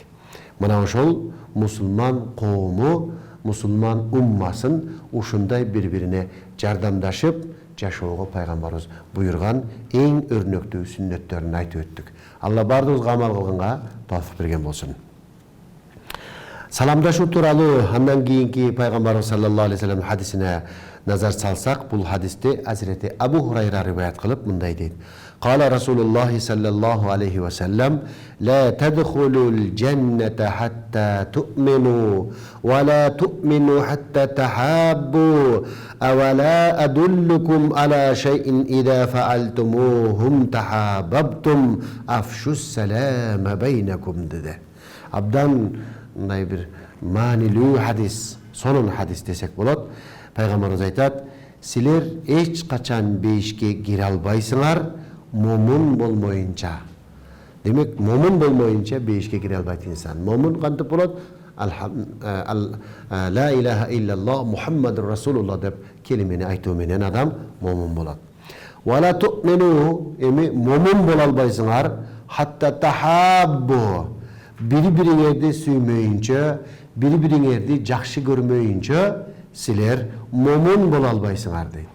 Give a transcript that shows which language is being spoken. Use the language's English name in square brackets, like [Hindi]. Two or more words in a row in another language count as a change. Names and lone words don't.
[Kyrgyz] Мына ошол мусулман коому, мусулман уммасын ушундай бири-бирине жардамдашып жашоого пайгамбарыбыз буйрган эң өрнөктүү сүннөттөрүн айтып өттүк. Алла бардыгыбызга амал кылганга тоофук берген болсун. Саламдашуу тууралуу андан кийинки пайгамбарыбыз [Arabic] صلى الله عليه وسلم [Kyrgyz] хадисине назар салсак, бул хадисти Азирети Абу Хурайра риваят кылып мындай дейт: [Arabic] قال رسول الله صلى الله عليه وسلم لا تدخلوا الجنة حتى تؤمنوا ولا تؤمنوا حتى تحابوا أولا أدلكم على شيء إذا فعلتموهم تحاببتم أفشوا السلام بينكم dedi. [Kyrgyz] Abdan мындай бир маанилүү хадис, сонун хадис десек болот. Пайгамбарыбыз айтат: силер эч качан бейишке кире албайсыңар, момун болмоюнча. Демек, момун болмоюнча бейишке кире албайт инсан. Момун кантип болот? [Arabic] لا إله إلا الله محمد رسول الله [Kyrgyz] деп келимени айтуу менен адам момун болот. [Arabic] ولا تؤمنوا, [Kyrgyz] эми момун боло албайсыңар, [Arabic] حتى تحابوا, [Kyrgyz] бири-бириңерди сүймөйүнчө, бири-бириңерди жакшы көрмөйүнчө силер момун боло албайсыңар дейт.